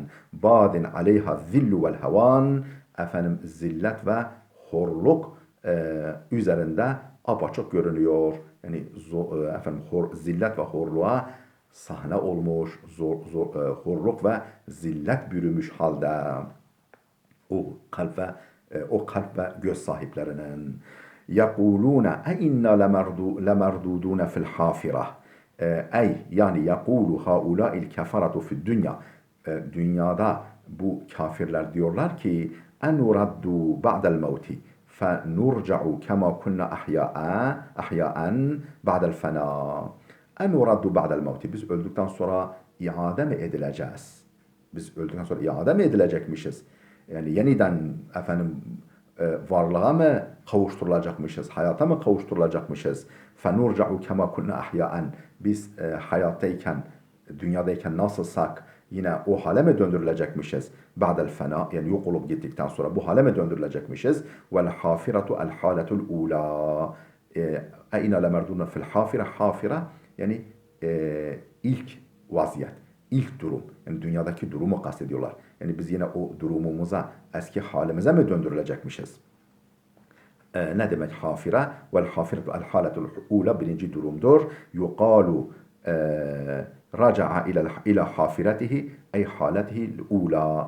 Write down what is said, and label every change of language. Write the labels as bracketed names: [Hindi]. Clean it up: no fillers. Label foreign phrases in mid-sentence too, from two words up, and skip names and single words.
[Arabic] بادٍ عليها الذل والهوان. [Turkish] Zillet ve horluk üzerinde apaçık görünüyor. Yani zillet ve horluğa sahne olmuş, horluk ve zillet bürümüş halde o kalp ve göz sahiplerinin. [Arabic] يَقُولُونَ اَاِنَّا لَمَرْدُودُونَ فِي الْحَافِرَةِ. Yani يَقُولُ هَؤُلَاءِ الْكَفَرَةُ فِي الدُّنْيَا. [Turkish] Dünyada bu kafirler diyorlar ki [Arabic] اَنُرَدُّ بَعْدَ الْمَوْتِ فَنُرْجَعُ كَمَا كُنَّ اَحْيَاءً بَعْدَ الْفَنَا. اَنُرَدُّ بَعْدَ الْمَوْتِ. [Turkish] Biz öldükten sonra iade mi edileceğiz? Biz öldükten sonra iade mi edilecekmişiz? Yani yeniden varlığa mı kavuşturulacakmışız? Hayata mı kavuşturulacakmışız? [Arabic] فَنُرْجَعُ كَمَا كُنَّ اَحْيَاءً. [Turkish] Biz hayattayken, dünyadayken nasılsak yine o hale mi döndürülecekmişiz? [Arabic] بَعْدَ الْفَنَا, [Turkish] yani yok olup gittikten sonra bu hale mi döndürülecekmişiz? [Arabic] وَالْحَافِرَةُ الْحَالَةُ الْعُولَى. اَيْنَا لَمَرْدُونَ فِي الْحَافِرَةِ. [Turkish] Hafira yani ilk vaziyet, ilk durum. Yani dünyadaki durumu kastediyorlar. Yani biz yine o durumumuza, eski halimize mi döndürülecekmişiz? Ne demek hafire? [Arabic] والحافرة الحالة الأولى [Turkish] birinci durumdur. [Arabic] يقال رجع إلى حافرته أي حالته الأولى.